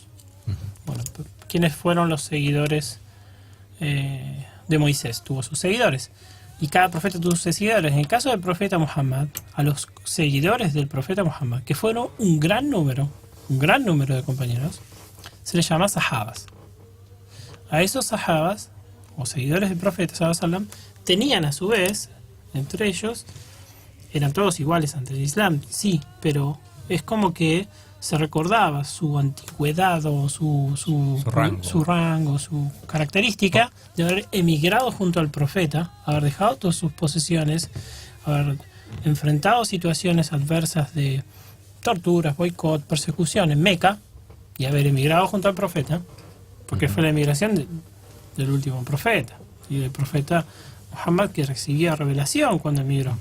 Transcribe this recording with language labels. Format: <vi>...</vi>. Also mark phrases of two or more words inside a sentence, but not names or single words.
<es>Bueno, ¿quiénes fueron los seguidores de Moisés? Tuvo sus seguidores. Y cada profeta tuvo sus seguidores. En el caso del profeta Muhammad, a los seguidores del profeta Muhammad, que fueron un gran número de compañeros, se les llama sahabas. A esos sahabas, o seguidores del profeta</es> <ar>صلى الله عليه وسلم,</ar> <es>tenían a su vez, entre ellos, eran todos iguales ante el Islam, sí, pero es como que se recordaba su antigüedad o su rango, su característica de haber emigrado junto al profeta, haber dejado todas sus posesiones, haber enfrentado situaciones adversas de torturas, boicot, persecución en Meca, y haber emigrado junto al profeta, porque fue la emigración del último profeta, y del profeta Muhammad, que recibía revelación cuando emigró.</es>